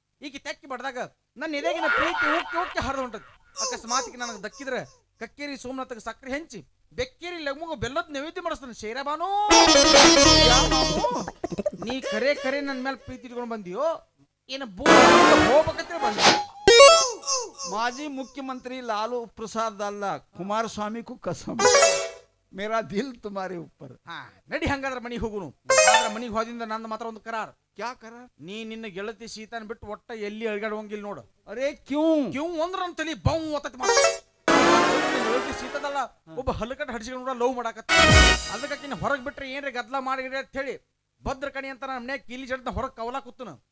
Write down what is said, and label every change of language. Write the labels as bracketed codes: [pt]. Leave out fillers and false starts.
[kn] ಈಗ ತೆಕ್ಕಿ ಬಡ್ದಾಗ ನನ್ನ ಎದೆಗಿನ ಪ್ರೀತಿ ಹೋಗಿ ಹರಿದು ಹೊಂಟತಿ. ಅಕಸ್ಮಾತಿಗೆ ನನಗೆ ದಕ್ಕಿದ್ರೆ ಕಕ್ಕೇರಿ ಸೋಮನಾಥಗೆ ಸಕ್ಕರೆ ಹೆಂಚಿ ಬೆಕ್ಕೇರಿ ಲಘುಮಗ ಬೆಲ್ಲದ ನೈವೇದ್ಯ ಮಾಡಿಸ್ತಾನೆ. ಶೇರಬಾನು ನೀ ಕರೆ ನನ್ನ ಮೇಲೆ ಪ್ರೀತಿ ಇಟ್ಕೊಂಡು ಬಂದಿಯೋ ಏನು ಹೋಗ್ಬೇಕಂತ ಬಂದ. ಮಾಜಿ ಮುಖ್ಯಮಂತ್ರಿ [hi] लालू प्रसाद अल्ला कुमारस्वामी को कसम, मेरा दिल तुम्हारे ऊपर. [kn] ನಡಿ ಹಂಗಾದ್ರೆ ಮನಿಗೆ ಹೋಗುನು. ಆದ್ರೆ ಮನಿಗೆ ಹೋದಿಂದ ನಂದು ಮಾತ್ರ ಒಂದು ಕರಾರ್. [hi] क्या करार? [kn] ನೀ ನಿನ್ನ ಗೆಳತಿ ಸೀತಾನ ಬಿಟ್ಟು ಒಟ್ಟ ಎಲ್ಲಿ ಅಳಗಾಡುವಂಗಿಲ್ಲ ನೋಡು. [hi] ಅರೆ ಕ್ಯೂ [kn] ಅಂದ್ರ ನನ್ನ ತಲಿ ಬೌ ಒತ್ತತಿ ಮಾಡ. ಗೆಳತಿ ಸೀತಾದಲ್ಲ ಒಬ್ಬ ಹಲಕಟ್ ಹಡಿಸಿಕೊಂಡು ನೋಡ ಲವ್ ಮಾಡಾಕತ್ತ. ಅದಕ್ಕಾಕಿನ ಹೊರಗೆ ಬಿಟ್ರೆ ಏನ್ರಿ ಗದ್ಲ ಮಾಡಿ ಅಂತ ಹೇಳಿ ಭದ್ರ ಕಣಿ ಅಂತ ನಮ್ಮ ಮನ್ಯಾಗ ಕೀಲಿ ಜಡ್ದ ಹೊರಗೆ ಕವಲಾ ಕೂತನ.